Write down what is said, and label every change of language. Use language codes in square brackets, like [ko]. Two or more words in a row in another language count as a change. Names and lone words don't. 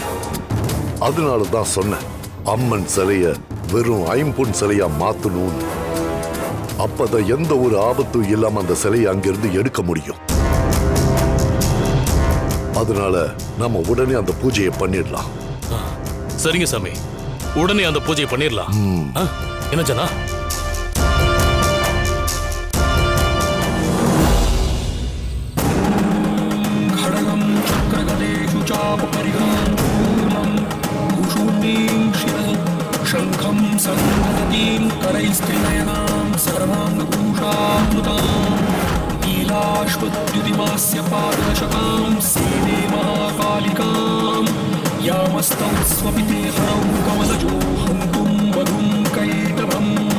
[ta] அதனால தான் சொன்னேன், அம்மன் சிலைய வெறும் 5 பொன் சிலையா மாத்தணும்னு. அப்பதான் எந்த ஒரு ஆபத்தும் இல்லாம அந்த சிலையை அங்கிருந்து எடுக்க முடியும். அதனால நம்ம உடனே அந்த பூஜையை பண்ணிடலாம். சரிங்க சாமி, உடனே அந்த பூஜையை பண்ணிடலாம். ஆ, என்ன ஜனா? [sa] शङ्खं सन्ददतीं करैस्त्रिनयनां सर्वाङ्गभूषामृतां नीलाश्वद्युतिमास्य पादशकां सेवे महाकालिकां यामस्तौ स्वपिते हरौ कमलजो हन्तुं वधुं कैटभम्